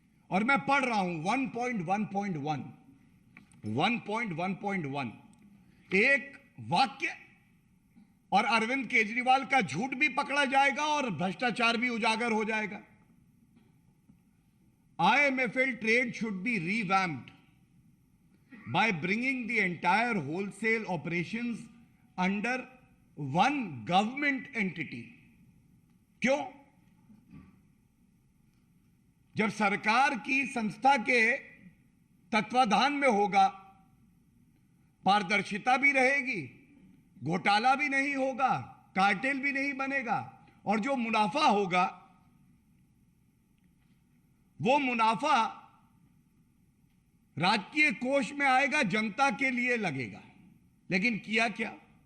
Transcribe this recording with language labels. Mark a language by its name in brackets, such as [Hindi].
[Hindi] और मैं पढ़ रहा हूं 1.1.1 एक वाक्य, और अरविंद केजरीवाल का झूठ भी पकड़ा जाएगा और भ्रष्टाचार भी उजागर हो जाएगा। [English] IMFL trade should be revamped by bringing the entire wholesale operations under one government entity. [Hindi] क्यों? जब सरकार की संस्था के तत्वाधान में होगा, पारदर्शिता भी रहेगी, घोटाला भी नहीं होगा, कार्टेल भी नहीं बनेगा, और जो मुनाफा होगा वो मुनाफा राजकीय कोष में आएगा, जनता के लिए लगेगा। लेकिन किया क्या?